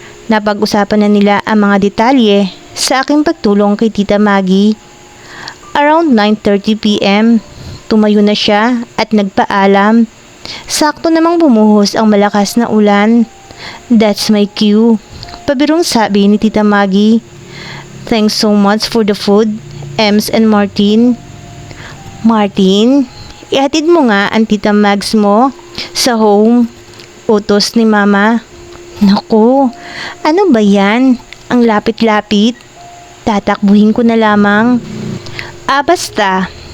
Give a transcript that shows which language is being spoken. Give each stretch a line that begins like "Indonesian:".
Filipino: Napag-usapan na nila ang mga detalye sa aking pagtulong kay Tita Maggie.
English: Around 9:30 p.m.,
Filipino: tumayo na siya at nagpaalam. Sakto namang bumuhos ang malakas na ulan.
English: That's my cue.
Filipino: Pabirong sabi ni Tita Maggie.
English: Thanks so much for the food, Ems and Martin.
Filipino: Martin, ihatid mo nga ang Tita Mags mo sa home. Utos ni Mama. Naku, ano ba yan? Ang lapit-lapit. Tatakbuhin ko na lamang. Basta.